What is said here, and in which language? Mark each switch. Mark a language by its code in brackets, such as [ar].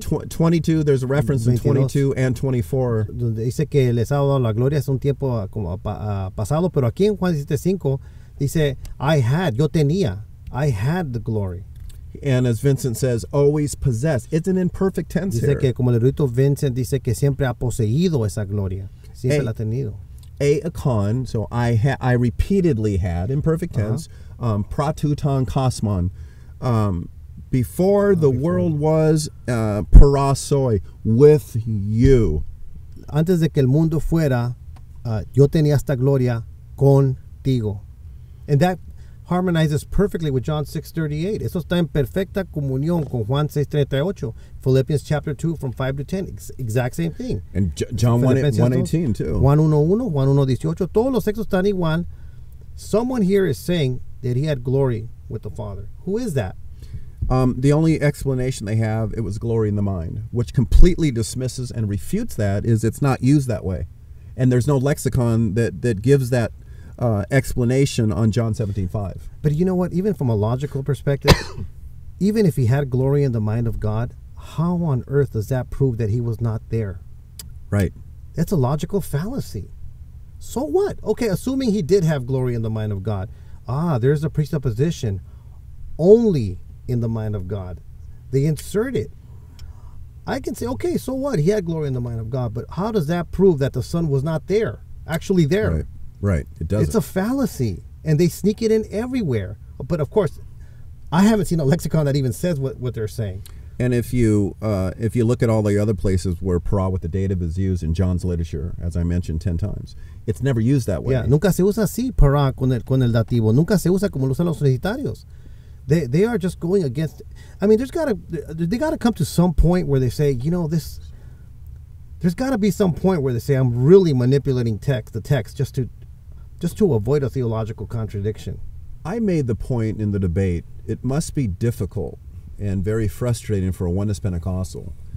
[en] 22, there's a reference in 22 and 24. [es] Donde dice que les ha dado la gloria, es un tiempo como pasado, pero aquí en Juan 17:5 dice, [en] I had, [es] yo tenía, [en] I had the glory. And as Vincent says, always possessed. It's an imperfect tense [es] dice [en] here. [es] Que como el erudito Vincent dice que siempre ha poseído esa gloria, siempre la ha tenido. [en] Akon, so I repeatedly had, imperfect tense, pratuton kosmon, before the world was, parasoi, with you. [es] Antes de que el mundo fuera, yo tenía esta gloria contigo. [en] And that harmonizes perfectly with John 6:38. [es] Eso está en perfecta comunión con Juan 6:38. [en] Philippians chapter 2 from 5 to 10. Exact same thing. And John 1:18 too. [es] Juan 1:1, Juan 1:18. Todos los textos están igual. [en] Someone here is saying that he had glory with the Father. Who is that? The only explanation they have, it was glory in the mind, which completely dismisses and refutes that, is it's not used that way. And there's no lexicon that gives that explanation on John 17:5. But you know what? Even from a logical perspective, even if he had glory in the mind of God, how on earth does that prove that he was not there? Right. That's a logical fallacy. So what? Okay, assuming he did have glory in the mind of God. There's a presupposition only in the mind of God. They insert it. I can say, okay, so what? He had glory in the mind of God, but how does that prove that the Son was not there, actually there? Right. It doesn't. It's a fallacy, and they sneak it in everywhere. But of course, I haven't seen a lexicon that even says what they're saying. And if you look at all the other places where para with the dative is used in John's literature, as I mentioned 10 times, it's never used that way. [es] Yeah, nunca se usa así para con el dativo. Nunca se usa como lo usan los unicitarios. [en] They are just going against. I mean, they gotta come to some point where they say, you know, this. There's got to be some point where they say, I'm really manipulating the text just to avoid a theological contradiction. I made the point in the debate, it must be difficult and very frustrating for a Oneness Pentecostal.